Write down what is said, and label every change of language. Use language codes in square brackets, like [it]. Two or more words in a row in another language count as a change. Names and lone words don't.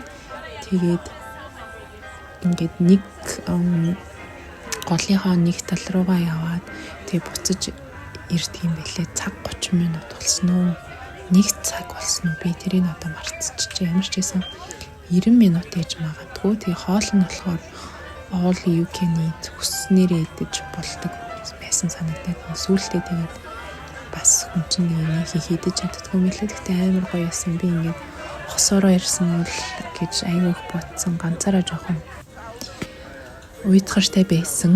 [mn] Тэгээд ингээд нэг голынхоо нэг тал руугаа яваад тэгээд буцаж ирдэг юм байлээ. Цаг 30 минут болсон уу? 1 цаг болсон уу? Би тэрийг одоо марцчихжээ. Ямар ч байсан 90 минут ээж магадгүй. Тэгээ хоол нь болохоор [en] all you can eat [mn] хүснээрээ идэж болдог байсан санагдаад. Сүүлдээ тэгээд бас хүн чинь нэг хийдэж чаддгүй мэлээ. Гэхдээ амар гоё байсан. Би ингээд хосоороо ирсэн үл гэж аяг бодсон. Ганцаараа жоохон уйдгартай байсан.